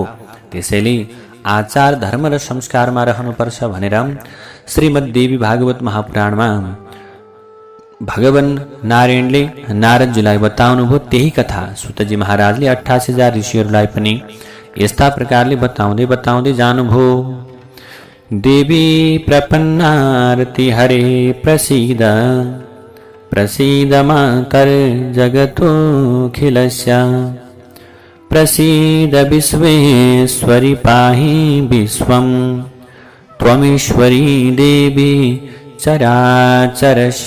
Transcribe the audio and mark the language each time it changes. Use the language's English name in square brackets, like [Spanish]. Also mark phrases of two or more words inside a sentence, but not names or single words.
[Nepali] त्यसैले आचार, धर्म र संस्कारमा रहनुपर्छ भनेर श्रीमद्देवी भागवत महापुराणमा भगवान नारायणले नारदजीलाई बताउनुभयो। त्यही कथा सुतजी महाराजले 88,000 ऋषिहरूलाई पनि यस्ता प्रकारले बताउँदै जानुभयो। [Sanskrit] देवी प्रपन्नारति हरे प्रसीद प्रसीद मातर जगतोऽखिलस्य प्रसीद विश्वेश्वरि पाहि विश्वं त्वमीश्वरी देवी चराचरस्य।